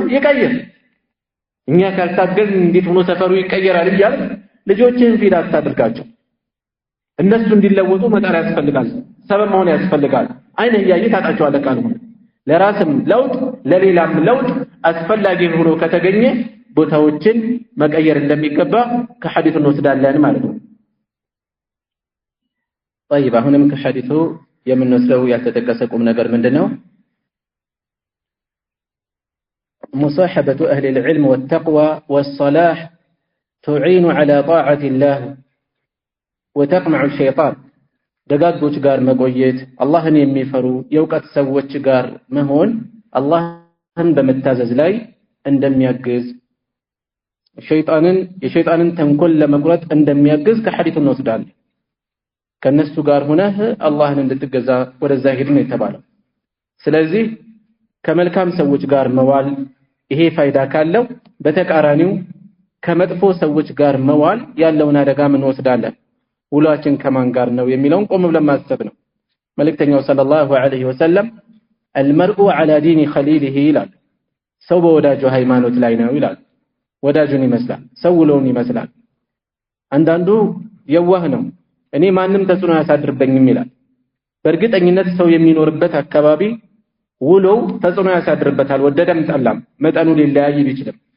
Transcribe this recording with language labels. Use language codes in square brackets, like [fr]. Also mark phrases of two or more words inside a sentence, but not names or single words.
[am] ይቀየር እኛ ካልታገዝ እንዴት ሆኖ ሰፈሩ ይቀየራል ይላል ልጆችን ፊት አታድርጋቸው እነሱ እንዲለወጡ መጣር ያስፈልጋል ሰበብ መሆን ያስፈልጋል አይነ ያየ ታጣቸዋለህ ቃል ሆነ ለራስም ለውጥ ለሌላም ለውጥ አስፈላጊ ሆኖ ከተገኘ ቦታዎችን መቀየር እንደሚገባ ከሐዲሱ እንወስዳለን ማለት ነው طيب አሁንም ከሐዲሱ የምንወስደው ያልተጠቀሰ ቁም ነገር ምንድነው [ar] مصاحبة أهل العلم والتقوى والصلاح تعين على طاعة الله وتقمع الشيطان [am] ደጋጎች ጋር መቆየት አላህን የሚፈሩ የውቀት ሰዎች ጋር መሆን አላህን በመታዘዝ ላይ እንደሚያግዝ የሸይጣንን ተንኮል ለመቁረጥ እንደሚያግዝ ከሐዲሱ እንወስዳለን ከነሱ ጋር ሆነህ አላህን እንድትገዛ ወደዛ ሄድ ነው የተባለው ስለዚህ ከመልካም ሰዎች ጋር መዋል ይሄ ፋይዳ ካለው በተቃራኒው ከመጥፎ ሰዎች ጋር መዋል ያለውን አደጋ ምን ወስዳለን ውላችን ከማን ጋር ነው የሚለውን ቆም ብለን ማሰብ ነው መልእክተኛው [ar] صلى الله عليه وسلم المرء على دين خليله [am] ይላል ሰው በወዳጁ ሃይማኖት ላይ ነው ይላል ወዳጁን ይመስላል ሰው ውሎውን ይመስላል አንዳንዱ የዋህ ነው እኔ ማንም ተጽዕኖ ያሳድርብኝም ይላል በእርግጠኝነት ሰው የሚኖርበት አካባቢ ውሎው ተጽዕኖ ያሳድርበታል ወደደም ጠላም መጠኑ ሊለያይ ይችላል